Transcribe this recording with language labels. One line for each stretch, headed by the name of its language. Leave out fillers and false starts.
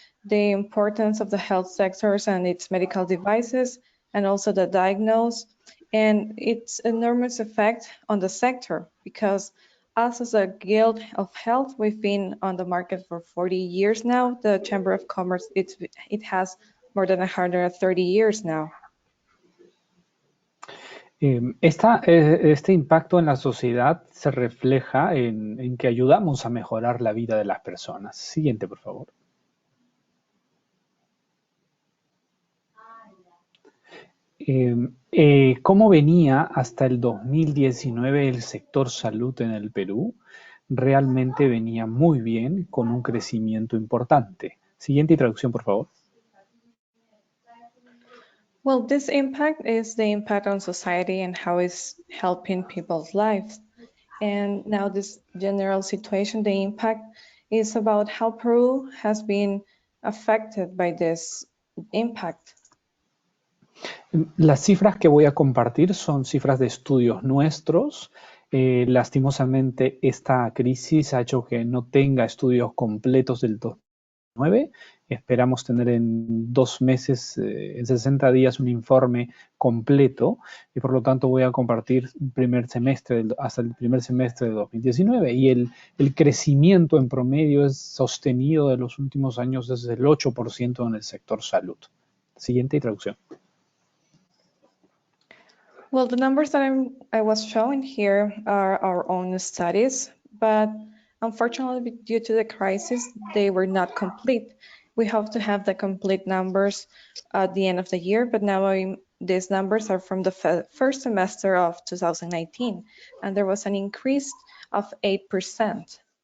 English: The importance of the health sectors and its medical devices, and also the diagnose, and its enormous effect on the sector, because us as a guild of health, we've been on the market for 40 years now. The Chamber of Commerce, it has more than 130 years now.
Spanish: Este impacto en la sociedad se refleja en que ayudamos a mejorar la vida de las personas. Siguiente, por favor. ¿Cómo venía hasta el 2019 el sector salud en el Perú? Realmente venía muy bien, con un crecimiento importante. Siguiente traducción, por favor.
English: Well, this impact is the impact on society and how it's helping people's lives. And now this general situation, the impact is about how Peru has been affected by this impact.
Spanish: Las cifras que voy a compartir son cifras de estudios nuestros. Lastimosamente, esta crisis ha hecho que no tenga estudios completos del 2009. Esperamos tener en 2 meses, en 60 días, un informe completo y por lo tanto voy a compartir hasta el primer semestre de 2019 y el crecimiento en promedio es sostenido de los últimos años desde el 8% en el sector salud. Siguiente traducción.
English: Well, the numbers that I was showing here are our own studies, but unfortunately, due to the crisis, they were not complete. We hope to have the complete numbers at the end of the year, but now these numbers are from the first semester of 2019, and there was an increase of 8%.